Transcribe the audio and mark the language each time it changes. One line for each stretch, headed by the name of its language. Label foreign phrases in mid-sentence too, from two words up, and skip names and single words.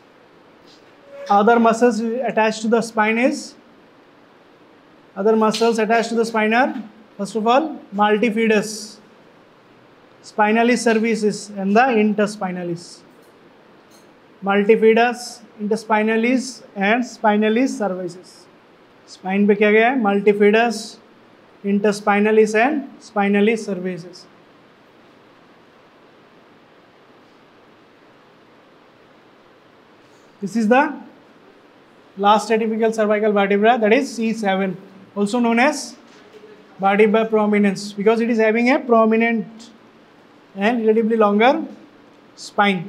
English: Other muscles attached to the spine is, other muscles attached to the spine are, first of all, multifidus, spinalis cervicis and the interspinalis. Multifidus, interspinalis and spinalis cervicis.
Hindi: Spine पे क्या गया है?
English: Multifidus, interspinalis and spinalis cervicis. This is the last atypical cervical vertebra, that is C7, also known as Vertebra Prominens, because it is having a prominent and relatively longer spine.